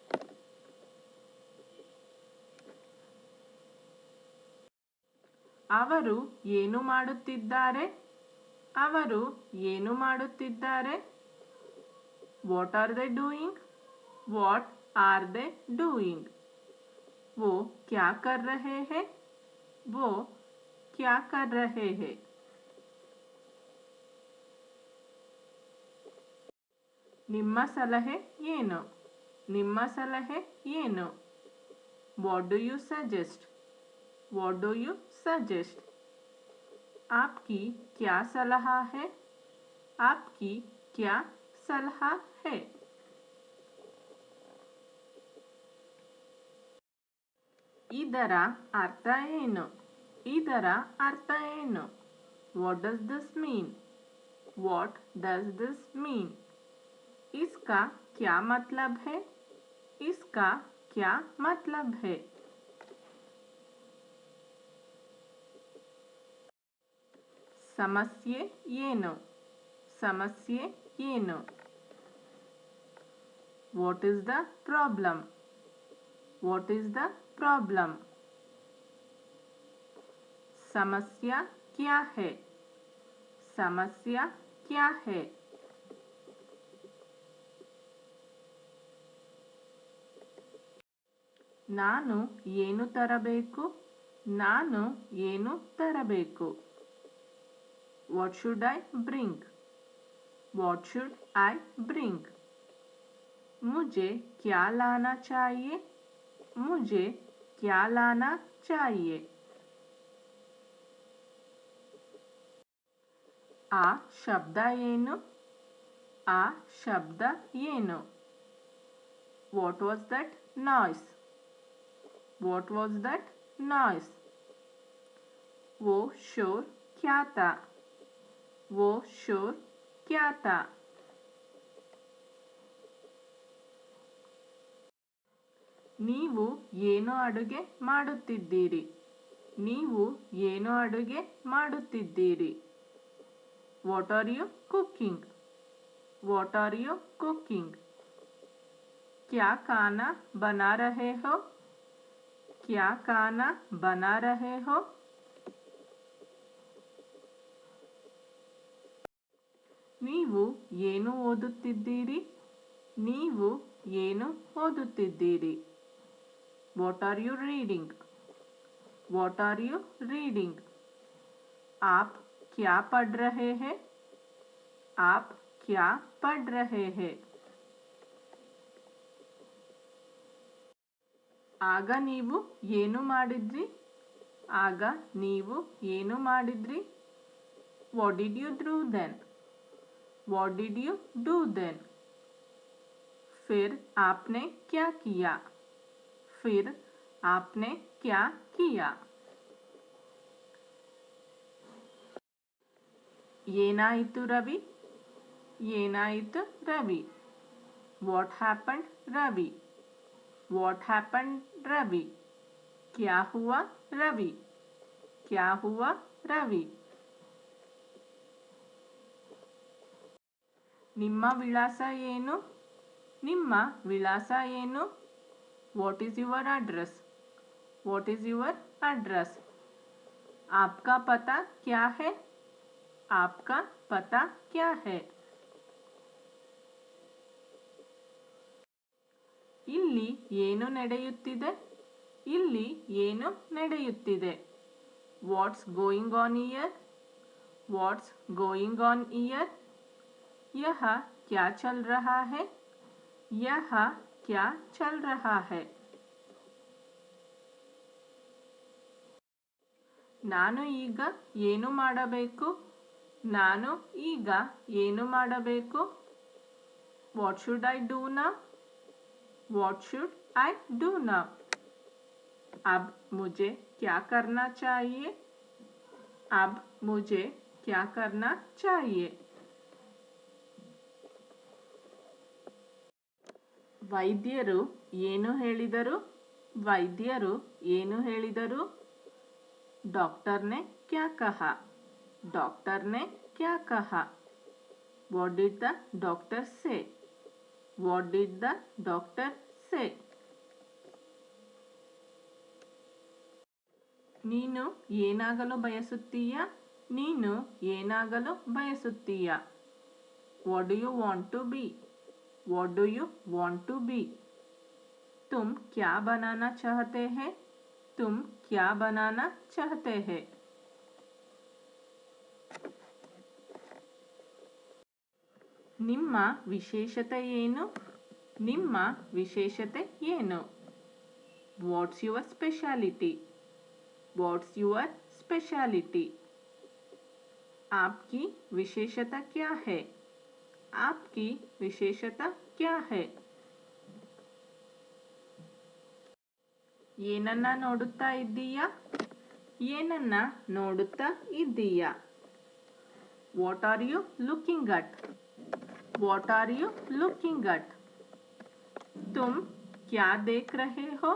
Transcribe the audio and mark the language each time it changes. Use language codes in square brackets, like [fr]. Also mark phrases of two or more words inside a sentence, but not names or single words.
[kn] ಅವರು ಏನು ಮಾಡುತ್ತಿದ್ದಾರೆ, ಅವರು ಏನು ಮಾಡುತ್ತಿದ್ದಾರೆ, [en] What are they doing, what are they doing, [hi] वो क्या कर रहे हैं? वो क्या कर रहे हैं? [kn] ನಿಮ್ಮ ಸಲಹೆ ಏನು? ನಿಮ್ಮ ಸಲಹೆ ಏನು? [en] What do you suggest? What do you suggest? [hi] आपकी क्या सलाह है? आपकी क्या सलाह है? [kn] ಇದರ ಅರ್ಥ ಏನು? ಇದರ ಅರ್ಥ ಏನು? [en] What does this mean? What does this mean? [hi] इसका क्या मतलब है? इसका क्या मतलब है? [kn] ಸಮಸ್ಯೆ ಏನು? ಸಮಸ್ಯೆ ಏನು? [en] What is the problem? What is the problem? [hi] समस्या क्या है? समस्या क्या है? [kn] ನಾನು ಏನು ತರಬೇಕು? ನಾನು ಏನು ತರಬೇಕು? [en] What should I bring? What should I bring? [hi] मुझे क्या लाना चाहिए? मुझे क्या लाना चाहिए? [kn] ಆ ಶಬ್ದ ಏನು? ಆ ಶಬ್ದ ಏನು? [en] What was that noise? What was that noise? [hi] वो शोर क्या था? वो शोर क्या था? [kn] ನೀವು ಏನು ಅಡುಗೆ ಮಾಡುತ್ತಿದ್ದೀರಿ? ನೀವು ಏನು ಅಡುಗೆ ಮಾಡುತ್ತಿದ್ದೀರಿ? [en] What are you cooking? What are you cooking? [hi] क्या खाना बना रहे हो? क्या खाना बना रहे हो? [kn] ನೀವು ಏನು ಓದುತ್ತಿದ್ದೀರಿ? ನೀವು ಏನು ಓದುತ್ತಿದ್ದೀರಿ? [en] What are you reading? What are you reading? [hi] आप क्या पढ़ रहे हैं? आप क्या पढ़ रहे हैं? [kn] ಆಗ ನೀವು ಏನು ಮಾಡಿದ್ರಿ? ಆಗ ನೀವು ಏನು ಮಾಡಿದ್ರಿ? [en] What did you do then? What did you do then? [hi] फिर आपने क्या किया? फिर आपने क्या किया? [kn] ಏನಾಯಿತು ರವಿ? ಏನಾಯಿತು ರವಿ? [en] What happened ರವಿ? What happened रवि? [hi] क्या हुआ रवि? क्या हुआ रवि? [kn] ನಿಮ್ಮ ವಿಳಾಸ ಏನು? ನಿಮ್ಮ ವಿಳಾಸ ಏನು? [en] What is your address? What is your address? [hi] आपका पता क्या है? आपका पता क्या है? [kn] ಇಲ್ಲಿ ಏನು ನಡೆಯುತ್ತಿದೆ? ಇಲ್ಲಿ ಏನು ನಡೆಯುತ್ತಿದೆ? [en] What's going on here? What's going on here? [hi] यह क्या चल रहा है? यह क्या चल रहा है? [kn] ನಾನು ಈಗ ಏನು ಮಾಡಬೇಕು? ನಾನು ಈಗ ಏನು ಮಾಡಬೇಕು? [en] What should I do now? What should I do now? [hi] अब मुझे क्या करना चाहिए? अब मुझे क्या करना चाहिए? [kn] ವೈದ್ಯರು ಏನು ಹೇಳಿದರು? ವೈದ್ಯರು ಏನು ಹೇಳಿದರು? [hi] डॉक्टर ने क्या कहा? डॉक्टर ने क्या कहा? [en] What did the doctor say? What did the doctor say? [kn] ನೀನು ಏನಾಗಲು ಬಯಸುತ್ತೀಯಾ? ನೀನು ಏನಾಗಲು ಬಯಸುತ್ತೀಯಾ? [en] What do you want to be? What do you want to be? [hi] तुम क्या बनाना चाहते हैं? तुम क्या बनाना चाहते हैं? [kn] ನಿಮ್ಮ ವಿಶೇಷತೆ ಏನು? ನಿಮ್ಮ ವಿಶೇಷತೆ ಏನು? [en] What's your speciality? What's your speciality? [hi] आपकी विशेषता क्या है? आपकी विशेषता क्या है? [kn] ಏನನ್ನ ನೋಡುತ್ತಾ ಇದ್ದೀಯಾ? ಏನನ್ನ ನೋಡುತ್ತಾ ಇದ್ದೀಯಾ? [en] What are you looking at? What are you looking at? [hi] तुम क्या देख रहे हो?